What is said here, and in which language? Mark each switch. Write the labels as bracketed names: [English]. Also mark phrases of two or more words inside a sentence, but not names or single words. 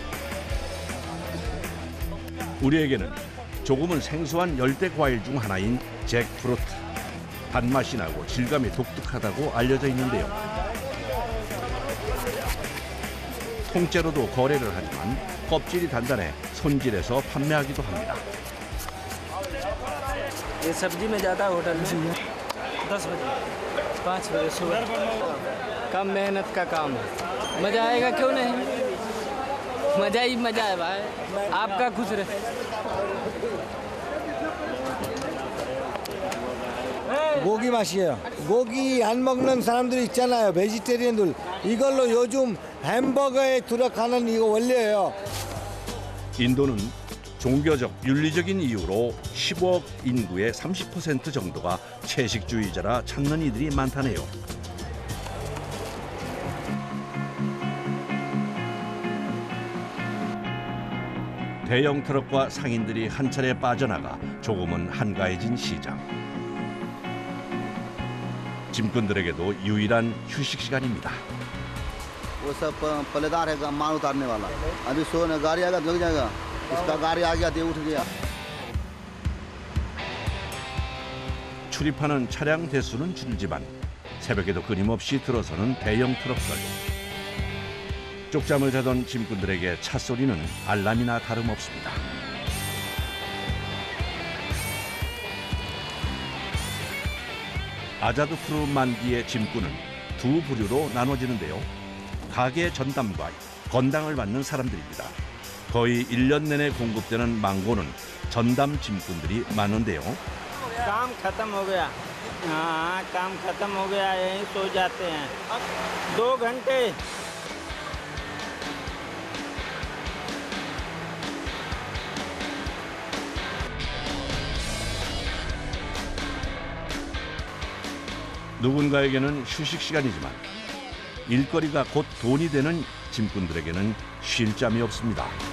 [Korean] 우리에게는 조금은 생소한 열대 과일 중 하나인 잭프루트. 단맛이 나고 질감이 독특하다고 알려져 있는데요. 통째로도 거래를 하지만 껍질이 단단해 손질해서 판매하기도 합니다. [Hindi] ये सब्जी में ज़्यादा होटल में 10 बजे 5 बजे सुबह। कम मेहनत का काम है। मज़ा आएगा क्यों नहीं? मज़ा ही मज़ा है भाई। आपका खुश रहे। [Korean] 고기 맛이에요. 고기 안 먹는 사람들이 있잖아요. 베지테리언들. 이걸로 요즘 햄버거에 들어가는 이거 원료예요. 인도는 종교적, 윤리적인 이유로 15억 인구의 30% 정도가 채식주의자라 찾는 이들이 많다네요. 대형 트럭과 상인들이 한 차례 빠져나가 조금은 한가해진 시장. 짐꾼들에게도 유일한 휴식 시간입니다. [Hindi] वो सब पलेदार है माल उतारने वाला। अभी सोने गाड़ी आएगा लग जाएगा। इसका गाड़ी आ गया तो उठ गया। [Korean] 출입하는 차량 대수는 줄지만 새벽에도 끊임없이 들어서는 대형 트럭들. 쪽잠을 자던 짐꾼들에게 차 소리는 알람이나 다름없습니다. 아자드푸르 만기의 짐꾼은 두 부류로 나눠지는데요. 가게 전담과 건당을 받는 사람들입니다. 거의 1년 내내 공급되는 망고는 전담 짐꾼들이 많은데요. [Hindi] काम खत्म हो गया। हाँ काम खत्म हो गया, यहीं सो जाते हैं 2 घंटे। [Korean] 누군가에게는 휴식 시간이지만 일거리가 곧 돈이 되는 짐꾼들에게는 쉴 잠이 없습니다.